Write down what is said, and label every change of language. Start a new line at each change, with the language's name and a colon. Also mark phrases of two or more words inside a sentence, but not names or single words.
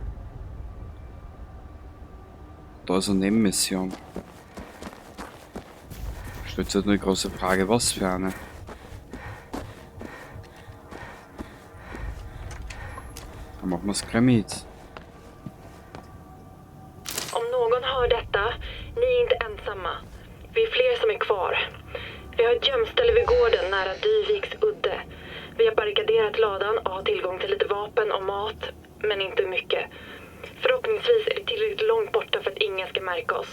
German: Da ist eine Nebenmission. Stellt sich halt nur die große Frage, was für eine. Dann machen wir es gleich mit.
Swedish: Om någon hör detta, ni är inte ensamma. Vi är fler som är kvar. Vi har ett gömställe vid gården nära Dyviks udde. Vi har barrikaderat ladan och har tillgång till lite vapen och mat, men inte mycket. Förhoppningsvis är det tillräckligt långt borta för att ingen ska märka oss.